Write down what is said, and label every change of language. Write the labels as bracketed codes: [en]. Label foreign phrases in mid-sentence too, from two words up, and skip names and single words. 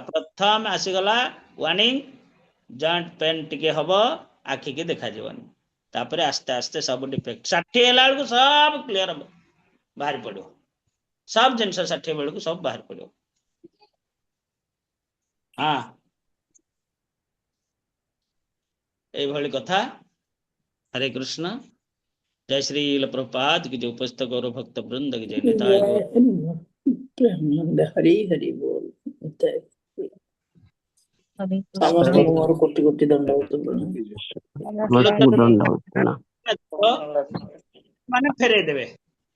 [or] ପ୍ରଥମ ଆସିଗଲା ୱାର୍ଣ୍ଣିଂ, [en] joint pain [or] ଟିକେ ହବ, ଆଖିକି ଦେଖାଯିବନି। ତାପରେ ଆସ୍ତେ ଆସ୍ତେ ସବୁ ଡିଫେକ୍ଟ, 60 ହେଲା ବେଳକୁ ସବୁ କ୍ଲିୟର ବାହାରି ପଡିବ। ସବୁ ଜିନିଷ 60 ବେଳକୁ ସବୁ ବାହାରି ପଡିବ। ଏଇଭଳି କଥା। [hi] हरे कृष्ण। जय श्री प्रभुपाद की जय, उपस्थित गौरव भक्त वृंद की जय, निताय गौर। हरि हरि बोल। जय हरे कृष्ण। [or] ସମସ୍ତଙ୍କୁ ମୋର କୋଟି କୋଟି ଦଣ୍ଡବତ ପ୍ରଣାମ। ସମସ୍ତଙ୍କୁ ଦଣ୍ଡ। ମାନେ ଫେରେଇ ଦେବେ।